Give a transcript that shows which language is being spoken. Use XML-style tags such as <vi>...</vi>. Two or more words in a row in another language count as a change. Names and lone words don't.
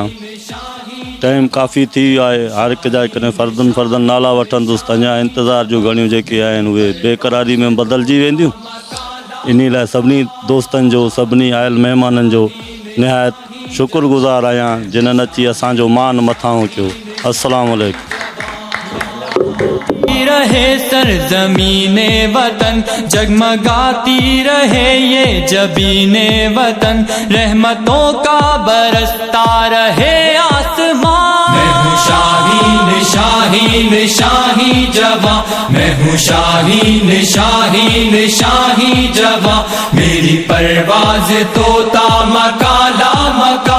<sd>टाइम काफ़ी थी वियो आहे, हर हिकु जा कॾहिं फ़र्दनि नाला वठंदुसि त अञा इंतज़ार जूं घणियूं जेके आहिनि उहे बेक़रारी में बदिलजी वेंदियूं। इन लाइ सभिनी दोस्तनि जो, सभिनी आयल महिमाननि जो निहायत शुक्रगुज़ार आहियां जिन्हनि अची असांजो मान मथां कयो।</sd> <ar>السلام عليكم.</ar> <ur>رہے سرزمینِ وطن، جگمگاتی رہے یہ جبینِ وطن، رحمتوں کا برستا رہے آسمان. میں ہوں شاہین شاہین شاہی جواں، میں ہوں شاہین شاہین شاہی جواں، میری پرواز توتا مکالا مکا.</ur>